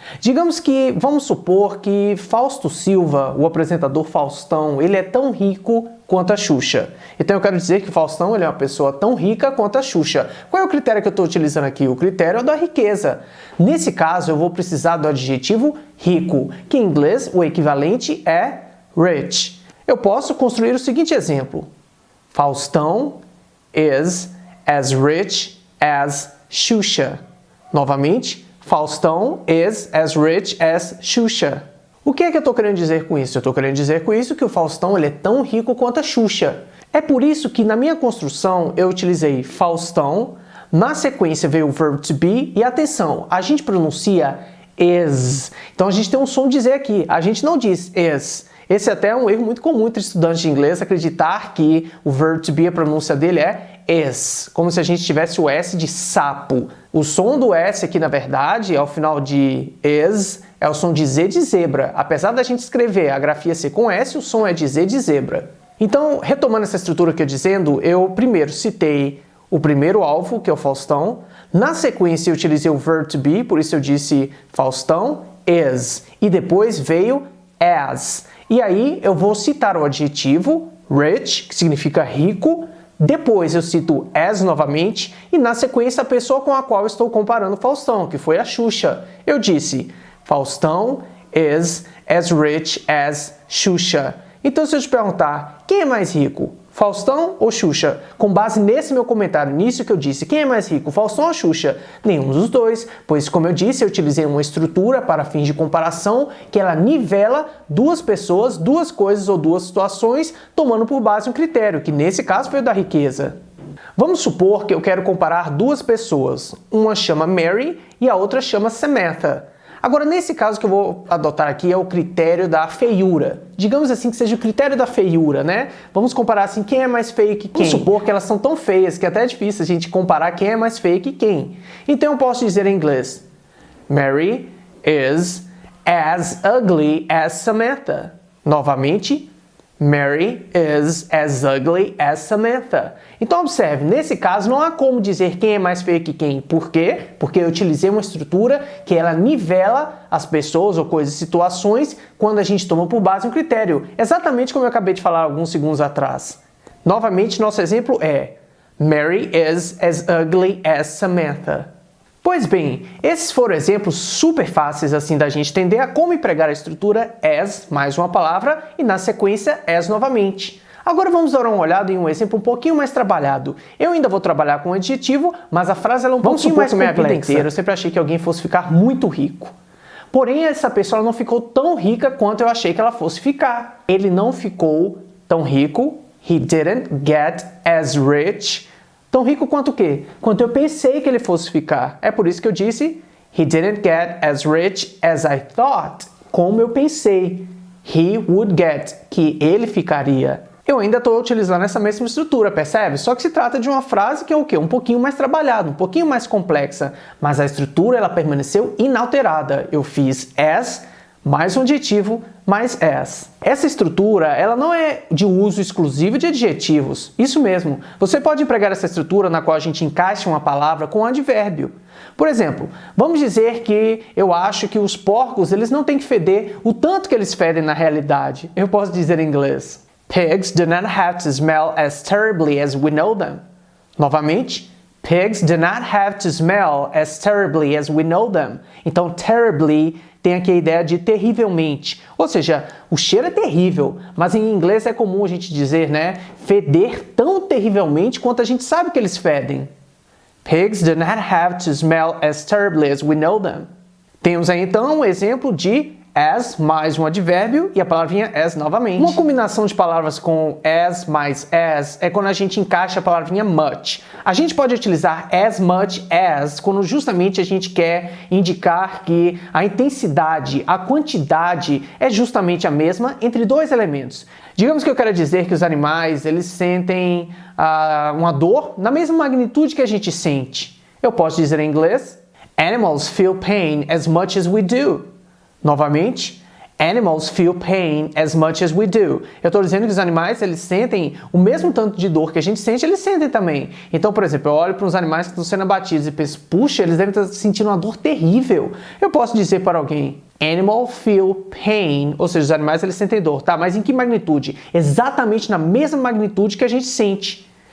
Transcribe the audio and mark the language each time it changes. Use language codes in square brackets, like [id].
[pt] Digamos que, vamos supor que Fausto Silva, o apresentador Faustão, ele é tão rico quanto a Xuxa. Então eu quero dizer que o Faustão ele é uma pessoa tão rica quanto a Xuxa. Qual é o critério que eu estou utilizando aqui? O critério é da riqueza. Nesse caso eu vou precisar do adjetivo rico, que em inglês o equivalente é rich. Eu posso construir o seguinte exemplo. [en] Faustão is as rich as Xuxa. [pt] Novamente, [en] Faustão is as rich as Xuxa. [pt] O que é que eu estou querendo dizer com isso? Eu estou querendo dizer com isso que o Faustão ele é tão rico quanto a Xuxa. É por isso que na minha construção eu utilizei Faustão, na sequência veio o verb to be e atenção, a gente pronuncia is. Então a gente tem um som de Z aqui, a gente não diz is. Esse até é um erro muito comum entre estudantes de inglês, acreditar que o verb to be, a pronúncia dele é is, como se a gente tivesse o S de sapo. O som do S aqui, na verdade, ao final de is, é o som de Z de zebra. Apesar da gente escrever a grafia C com S, o som é de Z de zebra. Então, retomando essa estrutura que eu dizendo, eu primeiro citei o primeiro alvo, que é o Faustão. Na sequência, eu utilizei o verb to be, por isso eu disse Faustão is. E depois veio as. E aí, eu vou citar o adjetivo rich, que significa rico. Depois eu cito as novamente e na sequência a pessoa com a qual eu estou comparando Faustão, que foi a Xuxa. Eu disse, [en] Faustão is as rich as Xuxa. [pt] Então se eu te perguntar, quem é mais rico? Faustão ou Xuxa? Com base nesse meu comentário, nisso que eu disse, quem é mais rico, Faustão ou Xuxa? Nenhum dos dois, pois como eu disse, eu utilizei uma estrutura para fins de comparação que ela nivela duas pessoas, duas coisas ou duas situações, tomando por base um critério, que nesse caso foi o da riqueza. Vamos supor que eu quero comparar duas pessoas, uma chama Mary e a outra chama Samantha. Agora, nesse caso que eu vou adotar aqui é o critério da feiura. Digamos assim que seja o critério da feiura, né? Vamos comparar assim, quem é mais feio que quem? Vamos supor que elas são tão feias que até é difícil a gente comparar quem é mais feio que quem. Então eu posso dizer em inglês, [en] Mary is as ugly as Samantha. [pt] Novamente, [en] Mary is as ugly as Samantha. [pt] Então observe, nesse caso não há como dizer quem é mais feio que quem. Por quê? Porque eu utilizei uma estrutura que ela nivela as pessoas ou coisas e situações quando a gente toma por base um critério. Exatamente como eu acabei de falar alguns segundos atrás. Novamente, nosso exemplo é [en] Mary is as ugly as Samantha. [pt] Pois bem, esses foram exemplos super fáceis assim da gente entender a como empregar a estrutura as mais uma palavra e na sequência as novamente. Agora vamos dar uma olhada em um exemplo um pouquinho mais trabalhado. Eu ainda vou trabalhar com um adjetivo, mas a frase ela é um pouquinho mais complexa. Minha vida inteira eu sempre achei que alguém fosse ficar muito rico. Porém, essa pessoa não ficou tão rica quanto eu achei que ela fosse ficar. Ele não ficou tão rico. [en] He didn't get as rich. [pt] Tão rico quanto o quê? Quanto eu pensei que ele fosse ficar. É por isso que eu disse [en] He didn't get as rich as I thought. [pt] Como eu pensei. [en] He would get. [pt] Que ele ficaria. Eu ainda estou utilizando essa mesma estrutura, percebe? Só que se trata de uma frase que é o quê? Um pouquinho mais trabalhada, um pouquinho mais complexa. Mas a estrutura ela permaneceu inalterada. Eu fiz as mais um adjetivo, mais as. Essa estrutura, ela não é de uso exclusivo de adjetivos. Isso mesmo. Você pode empregar essa estrutura na qual a gente encaixa uma palavra com um advérbio. Por exemplo, vamos dizer que eu acho que os porcos, eles não têm que feder o tanto que eles fedem na realidade. Eu posso dizer em inglês, [en] Pigs do not have to smell as terribly as we know them. [pt] Novamente, [en] Pigs do not have to smell as terribly as we know them. [pt] Então, terribly tem aqui a ideia de terrivelmente. Ou seja, o cheiro é terrível, mas em inglês é comum a gente dizer, né, feder tão terrivelmente quanto a gente sabe que eles fedem. [en] Pigs do not have to smell as terribly as we know them. [pt] Temos aí então um exemplo de as mais um advérbio e a palavrinha as novamente. Uma combinação de palavras com as mais as é quando a gente encaixa a palavrinha much. A gente pode utilizar as much as quando justamente a gente quer indicar que a intensidade, a quantidade é justamente a mesma entre dois elementos. Digamos que eu quero dizer que os animais eles sentem uma dor na mesma magnitude que a gente sente. Eu posso dizer em inglês: [en] Animals feel pain as much as we do. [pt] Novamente, [en] animals feel pain as much as we do. [pt] Eu estou dizendo que os animais eles sentem o mesmo tanto de dor que a gente sente, eles sentem também. Então, por exemplo, eu olho para uns animais que estão sendo abatidos e penso, puxa, eles devem estar sentindo uma dor terrível. Eu posso dizer para alguém, [en] animal feel pain, [pt] ou seja, os animais eles sentem dor, tá? Mas em que magnitude? Exatamente na mesma magnitude que a gente sente.